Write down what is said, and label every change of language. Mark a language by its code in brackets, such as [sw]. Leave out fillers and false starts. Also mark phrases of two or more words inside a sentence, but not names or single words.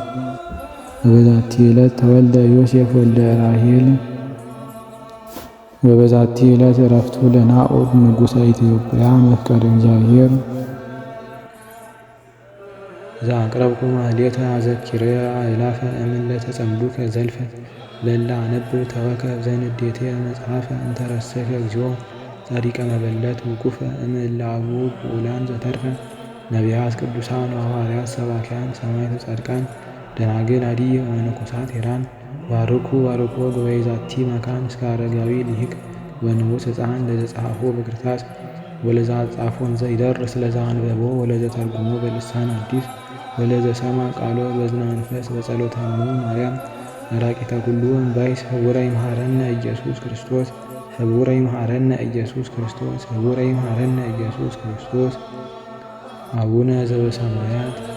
[gez] ወበዛቲ ዕለት ተወልደ ዮሴፍ ወልደ ራሔል። ወበዛቲ ዕለት ዕረፍቱ ለናኦድ ንጉሠ ኢትዮጵያ መፍቀረ እግዚአብሔር። ዘአቅረብኩ ማሕሌተ አዘኪሬ አእላፈ እምእለ ተጸምዱከ ዘልፈ ለእለ አነብብ ተወከፍ ዘንዴቴ መጽሐፈ እንተ ረሰይከ እግዚኦ ጻድቀ መበለት ውቁፈ እምእለ አብኡ ብኡላን ዘተርፈ ነቢያት ቅዱሳን ሐዋርያት ሰባክያን ሰማዕታት ጻድቃን ደናግል አዲ ወመነኮሳት ሄራን ባርኩ ባርኮ ጉባኤ ዛቲ መካን እስከ አረጋዊ ሊቅ ወንዑስ ሕፃን ለዘጸሐፎ በክርታስ ወለዛ ጻፎን ዘይደርስ ለዛ አንበቦ ወለዘ ተርጉሞ በልሳን አዲስ ወለዘ ሰማ ቃሎ በዝነ መንፈስ በጸሎተሙ ማርያም አራቂተ ኩሉ እምባይስ ህቡረ ይምሃረነ ኢየሱስ ክርስቶስ ህቡረ ይምሃረነ ኢየሱስ ክርስቶስ ህቡረ ይምሃረነ ኢየሱስ ክርስቶስ። አቡነ ዘበሰማያት